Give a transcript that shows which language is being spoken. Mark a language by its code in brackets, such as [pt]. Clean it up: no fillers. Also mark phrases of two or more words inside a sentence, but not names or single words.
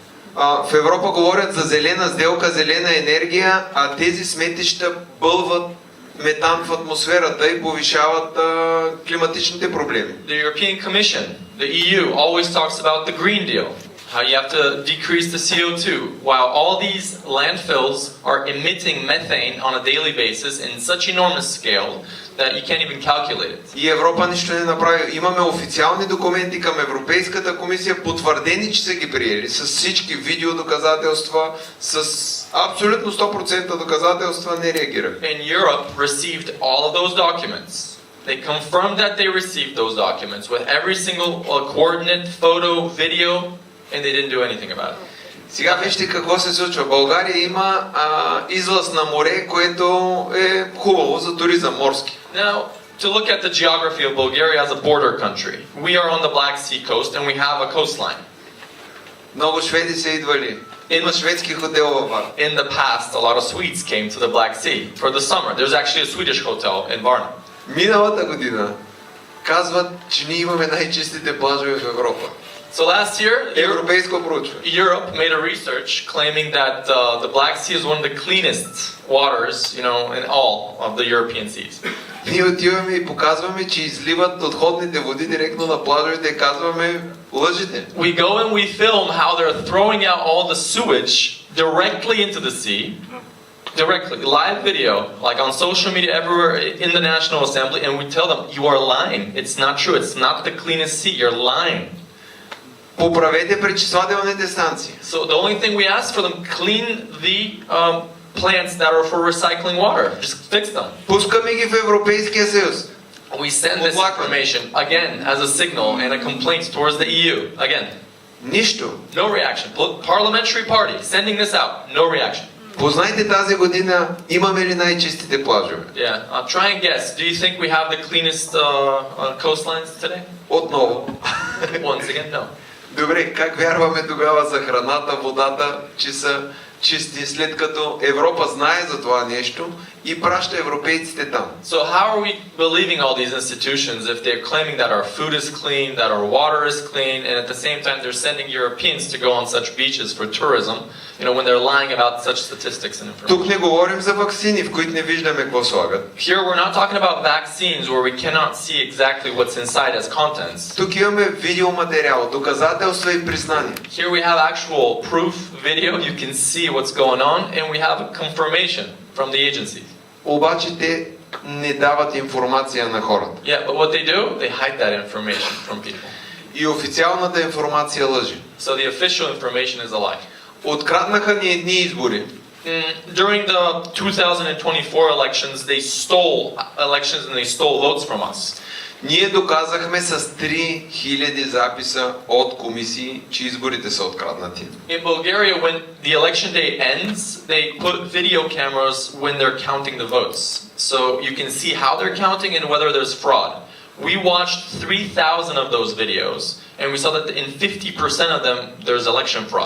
[bg] В Европа говорят за зелена сделка, зелена енергия, а тези сметища бълват метан в атмосферата и повишават климатичните проблеми. [en] The European Commission, the EU, always talks about the Green Deal, how you have to decrease the CO2, while all these landfills are emitting methane on a daily basis in such enormous scale that you can't even calculate it. [bg] И Европа нищо не направи. Имаме официални документи към Европейската комисия, потвърдени, че са ги приели, с всички видеодоказателства, с абсолютно 100% доказателства не реагираха. [en] And Europe received all of those documents. They confirmed that they received those documents with every single coordinate, photo, video, and they didn't do anything about it. [bg] Сега вижте какво се случва. България има излаз на море, което е хубаво за туризъм морски. [en] Now, to look at the geography of Bulgaria as a border country, we are on the Black Sea coast and we have a coastline. [bg] Много шведи са идвали. Има шведски хотел във Варна. [en] In the past, a lot of Swedes came to the Black Sea for the summer. There's actually a Swedish hotel in Varna. [bg] Миналата година казват, че ние имаме най-чистите плажове в Европа. [en] So last year, [bg] Европейско проучване. [en] Europe made a research claiming that the Black Sea is one of the cleanest waters, you know, in all of the European seas. [bg] Ние отиваме и показваме, че изливат отходните води директно на плажовете и казваме, лъжите. [en] We go and we film how they're throwing out all the sewage directly into the sea. Directly, live video, like on social media everywhere in the National Assembly, and we tell them, you are lying. It's not true. It's not the cleanest sea. You're lying. [bg] Поправете пречиствателните станции. [en] So the only thing we ask for them, clean the plants that are for recycling water. Just fix them. [bg] Пускаме ги в Европейския съюз. [en] We send this information again as a signal and a complaint towards the EU. Again, [bg] Нищо. [en] no reaction. Parliamentary party sending this out, no reaction. [bg] Познайте тази година имаме ли най-чистите плажове? [en] Yeah, try and guess. Do you think we have the cleanest coastlines today? [bg] Отново. [en] Once again, no. [bg] Добре, как вярваме тогава за храната, водата, че са чисти, след като Европа знае за това нещо и праща европейците там? [en] So how are we believing all these institutions if they're claiming that our food is clean, that our water is clean, and at the same time they're sending Europeans to go on such beaches for tourism, when they're lying about such statistics and information? [bg] Тук не говорим за ваксини, в които не виждаме какво слагат. [en] Here we're not talking about vaccines where we cannot see exactly what's inside as contents. [bg] Тук имаме видеоматериал, доказателства и признания. [en] Here we have actual proof, video, you can see what's going on, and we have a confirmation from the agencies. [bg] Обаче те не дават информация на хората. [en] Yeah, but what they do, they hide that information from people. [bg] И официалната информация лъжи. [en] So the official information is a lie. [bg] Откраднаха ни едни избори. [en] During the 2024 elections, they stole elections and they stole votes from us. [bg] Ние доказахме с 3000 записа от комисии, че изборите са откраднати. [en] In Bulgaria, when the election day ends, they put video cameras when they're counting the votes. So you can see how they're counting and whether there's fraud. We watched 3,000 of those videos, and we saw that in 50% of them, there's election fraud.